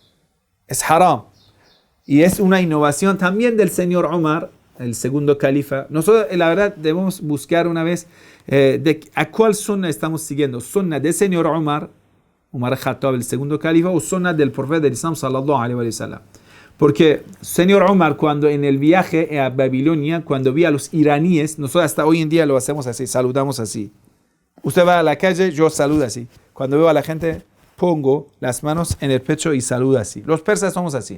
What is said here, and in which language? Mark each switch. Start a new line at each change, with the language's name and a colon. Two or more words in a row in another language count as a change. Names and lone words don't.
Spanish: Es haram. Y es una innovación también del señor Umar, el segundo califa. Nosotros, la verdad, debemos buscar una vez a cuál sunna estamos siguiendo. Sunna del señor Umar Khattab, el segundo califa, o sunna del profeta del Islam,
Arabic: صلى الله عليه وسلم.
Spanish: Porque señor Umar, cuando en el viaje a Babilonia, cuando vi a los iraníes, nosotros hasta hoy en día lo hacemos así, saludamos así. Usted va a la calle, yo saludo así. Cuando veo a la gente, pongo las manos en el pecho y saludo así. Los persas somos así.